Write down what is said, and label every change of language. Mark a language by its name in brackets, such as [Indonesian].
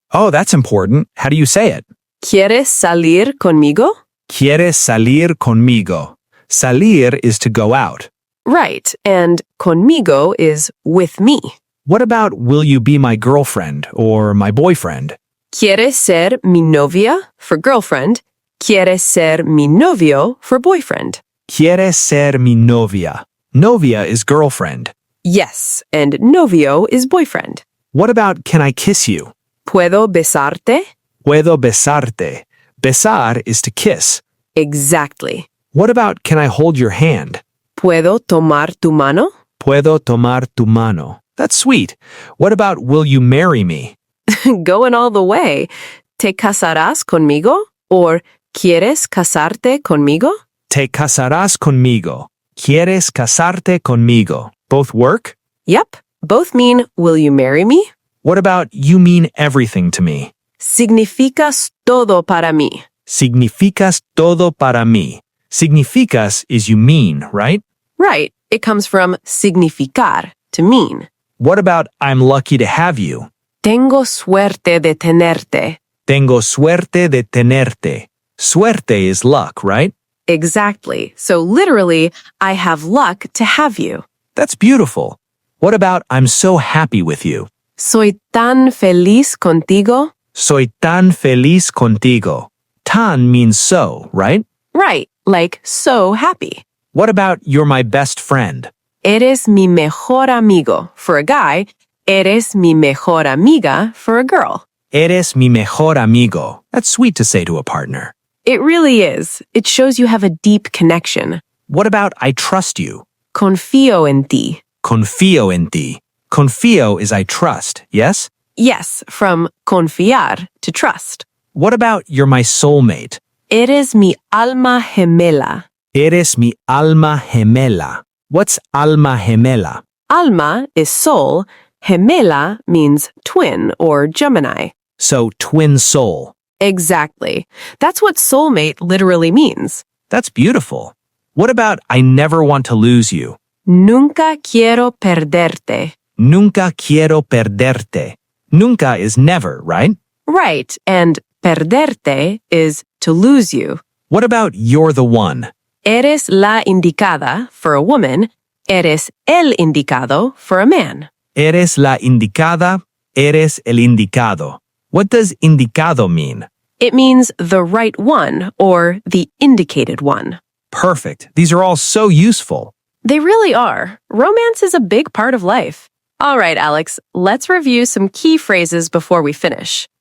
[English] Oh, that's important. How do you say it? [Spanish] ¿Quieres salir conmigo? ¿Quieres salir conmigo? Salir [English] is to go out. Right, and conmigo is with me. What about will you be my girlfriend or my boyfriend? [Spanish] ¿Quieres ser mi novia [English] for girlfriend? [Spanish] ¿Quieres ser mi novio [English] for boyfriend? [Spanish] ¿Quieres ser mi novia? Novia [English] is girlfriend. Yes, and novio is boyfriend. What about can I kiss you? [Spanish] ¿Puedo besarte? Puedo besarte. Besar [English] is to kiss. Exactly. What about can I hold your hand? [Spanish] ¿Puedo tomar tu mano? Puedo tomar tu mano. [English] That's sweet. What about will you marry me? Going all the way. [Spanish] ¿Te casarás conmigo? Or ¿quieres casarte conmigo? Te casarás conmigo. ¿Quieres casarte conmigo? [English] Both work? Yep. Both mean, will you marry me? What about you mean everything to me? [Spanish] Significas todo para mí. Significas todo para mí. [English] Significas is you mean, right? Right. It comes from significar, to mean. What about I'm lucky to have you? [Spanish] Tengo suerte de tenerte. Tengo suerte de tenerte. [English] Suerte is luck, right? Exactly. So literally, I have luck to have you. That's beautiful. What about I'm so happy with you? [Spanish] Soy tan feliz contigo. Soy tan feliz contigo. [English] Tan means so, right? Right. Like so happy. What about you're my best friend? [Spanish] Eres mi mejor amigo [English] for a guy. [Spanish] Eres mi mejor amiga [English] for a girl. [Spanish] Eres mi mejor amigo. [English] That's sweet to say to a partner. It really is. It shows you have a deep connection. What about I trust you? [Spanish] Confío en ti. Confío en ti. Confío [English] is I trust, yes? Yes, from confiar, to trust. What about you're my soulmate? [Spanish] Eres mi alma gemela. Eres mi alma gemela. What's alma gemela? [English] Alma is soul. Gemela means twin or Gemini. So twin soul. Exactly. That's what soulmate literally means. That's beautiful. What about I never want to lose you? [Spanish] Nunca quiero perderte. Nunca quiero perderte. Nunca [English] is never, right? Right, and perderte is to lose you. What about you're the one? [Spanish] Eres la indicada [English] for a woman. [Spanish] Eres el indicado [English] for a man. [Spanish] Eres la indicada. Eres el indicado. [English] What does indicado mean? It means the right one or the indicated one. Perfect. These are all so useful. They really are. Romance is a big part of life. All right, Alex, let's review some key phrases before we finish.